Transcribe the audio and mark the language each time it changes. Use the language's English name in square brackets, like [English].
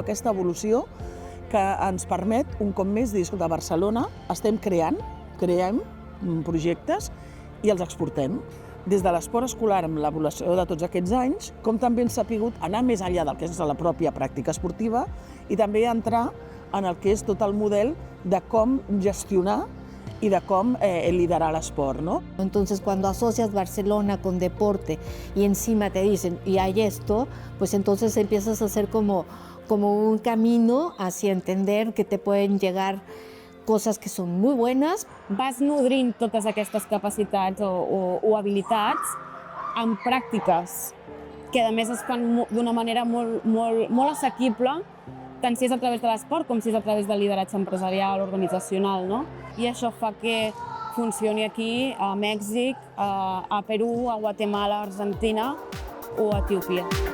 [Catalan] Aquesta evolució que ens permet un cop més dir, escolta, a Barcelona estem creem projectes i els exportem. Des de l'esport escolar, amb l'evolució de tots aquests anys, com també hem sabut anar més enllà del que és la pròpia pràctica esportiva i també entrar en el que és tot el model de com gestionar [Spanish] y de cómo liderar el sport, ¿no? Entonces, cuando asocias Barcelona con deporte y encima te dicen, y hay esto, pues entonces empiezas a hacer como un camino hacia entender que te pueden llegar [Catalan] coses que són molt bones. Vas nodrint totes aquestes capacitats o habilitats amb pràctiques que a més es fan d'una manera molt assequible, tant si és a través de l'esport com si és a través del lideratge empresarial, organitzacional, no? I això fa que funcioni aquí, a Mèxic, a Perú, a Guatemala, a Argentina o a Etiòpia.